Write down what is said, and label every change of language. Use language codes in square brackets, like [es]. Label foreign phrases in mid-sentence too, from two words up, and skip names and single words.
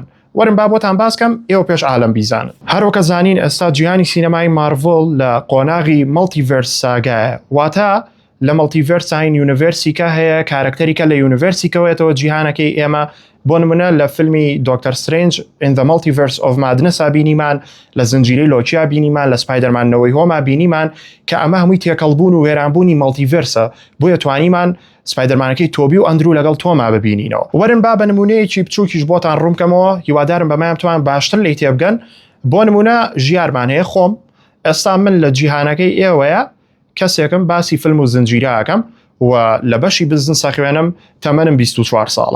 [ckb] وەرن با بۆتان باسکەم ئێوە پێش عالم بیزانن. هەروەکە زانین ئێستا جیهانی سینەمای مارڤڵ لە قۆناغی مەڵتیڤەرس ساگایە، واتە لە مەڵتیڤەرسین یونیڤەرسیکە هەیە، کارکتەریکە لە یونیڤەرسیکەوەیەتەوە جیهانەکەی ئێمە. بۆ نمونە لە فیلمی دۆکتەر سترێنج in the multiverse of madness بینیمان، لە زنجیرەی لۆکیا بینیمان، لە سپایدەرمان نەوەی هۆما بینیمان کە ئەمە هەمووی تێکەڵبوون و وێرانبوونی مەڵتیڤەرسە، بۆیە توانیمان سپایدەرمانەکەی تۆبی و ئەندرو لەگەڵ تۆما ببینینەوە. وەرن با بە نمونەیەکی بچووکیش بۆتان ڕوومکەمەوە، هیوادارم بەمایان توان باشتر لی تێبگەن. بۆ نمونە ژیارمان هەیە، خۆم ئێستا من لە جیهانەکەی ئێوەیە کەسێکم باسی فیلم و زنجیرەکەم و لە بەشی بزنسە خوێنم، تەمەنم 24 ساڵە.